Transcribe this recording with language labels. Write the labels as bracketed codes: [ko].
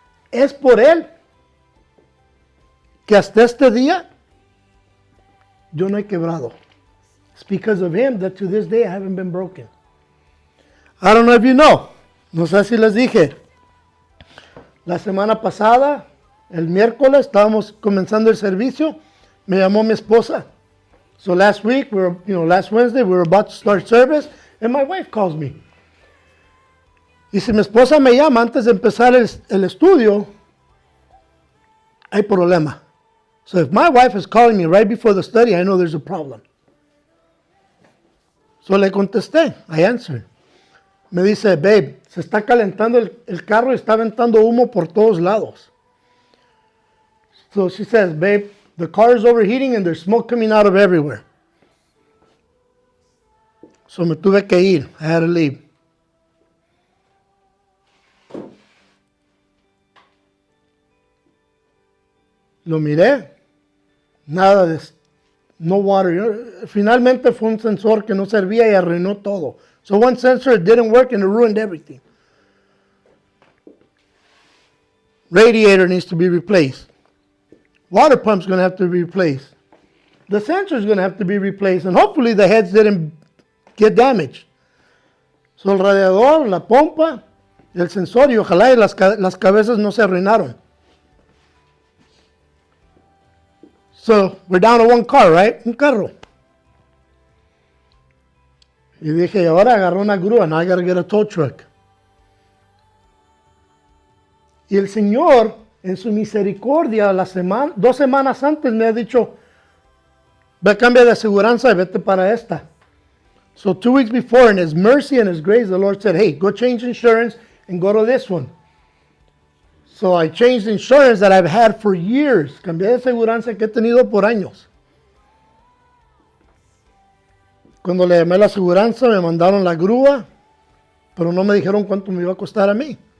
[es] Es por Él que hasta este día yo no he quebrado. [en] It's because of Him that to this day I haven't been broken. I don't know if you know. [es] No sé si les dije. La semana pasada, el miércoles, estábamos comenzando el servicio. Me llamó mi esposa. [en] So last week, last Wednesday, we were about to start service, and my wife calls me. [es] Y si mi esposa me llama antes de empezar el estudio, hay problema. [en] So if my wife is calling me right before the study, I know there's a problem. [es] So le contesté. [en] I answered. [es] Me dice, babe, se está calentando el carro y está aventando humo por todos lados. [en] So she says, babe, the car is overheating and there's smoke coming out of everywhere. [es] So me tuve que ir. [en] I had to leave. [es] Lo miré. Nada de... [en] No water. [es] Finalmente fue un sensor que no servía y arruinó todo. [en] So one sensor didn't work and it ruined everything. Radiator needs to be replaced. Water pump's going to have to be replaced. The sensor's going to have to be replaced. And hopefully the heads didn't get damaged. [es] So el radiador, la pompa, el sensor y ojalá y las cabezas no se arruinaron. [en] So we're down to one car, right? [es] Un carro. Y dije, ahora agarró una grúa. [en] Now I gotta get a tow truck. [es] Y el Señor en su misericordia, 2 semanas antes me ha dicho, ve, cambia de aseguranza y vete para esta. [en] So 2 weeks before, in His mercy and His grace, the Lord said, hey, go change insurance and go to this one. So I changed insurance that I've had for years. [es] Cambié de aseguranza que he tenido por años. Cuando le llamé a la aseguranza, me mandaron la grúa, pero no me dijeron cuánto me iba a costar a mí.